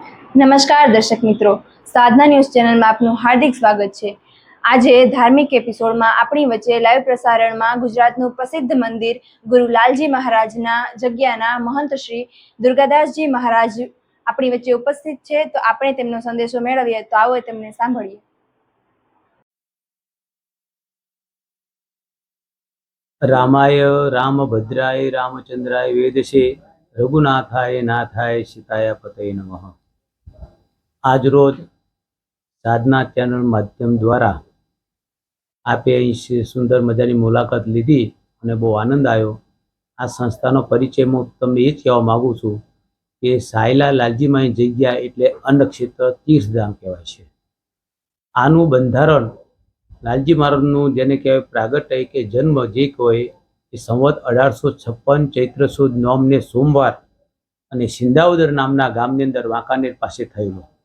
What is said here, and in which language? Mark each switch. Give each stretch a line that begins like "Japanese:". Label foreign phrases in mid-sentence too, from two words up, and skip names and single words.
Gujarati: નમસ્કાર દર્શક મિત્રો, સાધના ન્યૂઝ ચેનલમાં આપનું હાર્દિક સ્વાગત છે। આજે ધાર્મિક એપિસોડમાં આપણી વચ્ચે લાઈવ પ્રસારણમાં ગુજરાતનું પ્રસિદ્ધ મંદિર ગુરુ લાલજી મહારાજના જગ્યાના મહંત શ્રી દુર્ગાદાસજી મહારાજ આપણી વચ્ચે ઉપસ્થિત છે। તો આપણે તેમનો સંદેશો મેળવીએ, તો આવો તેમને સાંભળીએ।
Sanskrit: रामाय रामभद्राय रामचंद्राय वेदसे रघुनाथाय नाथाय सीताय पतये नमः।
Gujarati: આજ રોજ સાધના ચેનલ માધ્યમ દ્વારા આપે સુંદર મજાની મુલાકાત લીધી અને બહુ આનંદ આવ્યો। આ સંસ્થાનો પરિચય હું તમને એ જ કહેવા માગું છું કે સાયલા લાલજીમાની જગ્યા એટલે અન્નક્ષેત્ર તીર્થધામ કહેવાય છે। આનું બંધારણ લાલજી મહારાજનું જેને કહેવાય પ્રાગટ્ય કે જન્મ જે કહેવાય એ સંવત 1856 ચૈત્ર સુદ નોમને સોમવાર અને સિંધાવદર નામના ગામની અંદર વાંકાનેર પાસે થયેલો।